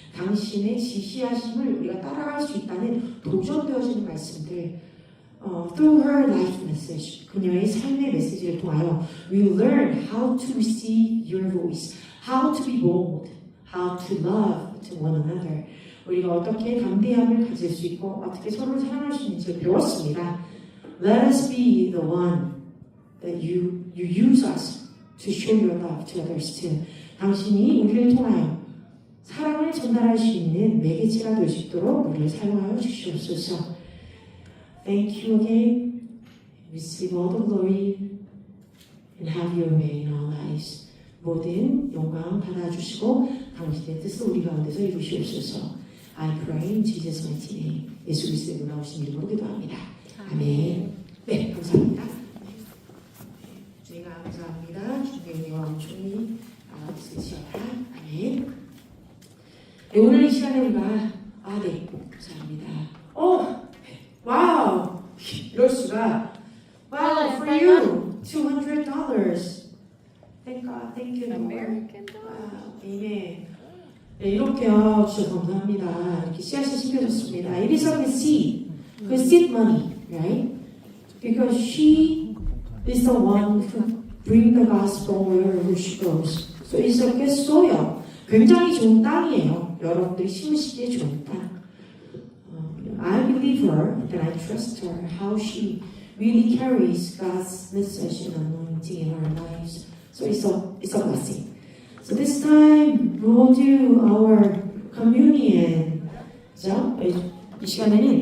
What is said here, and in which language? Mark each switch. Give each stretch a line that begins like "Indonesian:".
Korean: 당신의 지시하심을 우리가 따라갈 수 있다는 도전되어지는 말씀들.
English: Through her life message,
Korean: 그녀의 삶의 메시지를 통하여
English: we learn how to receive your voice, how to be bold, how to love to one another.
Korean: 우리가 어떻게 담대함을 가질 수 있고 어떻게 서로를 사랑할 수 있는지를 배웠습니다.
English: Let us be the one that you use us to show your love to others too.
Korean: 당신이 우리를 통하여 사랑을 전달할 수 있는 매개체가 될 수 있도록 우리를 사용하여 주시옵소서.
English: Thank you again. Receive all the glory and have your way in our lives.
Korean: 모든 영광 받아주시고 당신의 뜻을 우리 가운데서 이루시옵소서.
English: I pray in Jesus' mighty name.
Korean: 예수 그리스도의 놀라우신 이름으로 기도합니다. 아멘. 네, 감사합니다. 주님아 감사합니다. 주님의 은혜와 온종이 있으시오다. 아멘. 네, 오늘 이 시간에 우리가 네, 감사합니다. 와우, 이럴 수가.
English: Wow, for you, $200. Thank God, thank you, Lord. Wow, amen.
Korean: 네, 이렇게요, 주셔서 감사합니다. 이렇게 씨앗이 심겨졌습니다.
English: It is like a seed, 그 seed money, right? Because she is the one who bring the gospel wherever she goes. So it's like a soil.
Korean: 굉장히 좋은 땅이에요. 여러분들이 심으시기에 좋은 땅.
English: I believe her and I trust her how she really carries God's message and anointing in our lives. So it's a blessing. So this time we'll do our communion.
Korean: 자, 이 시간에는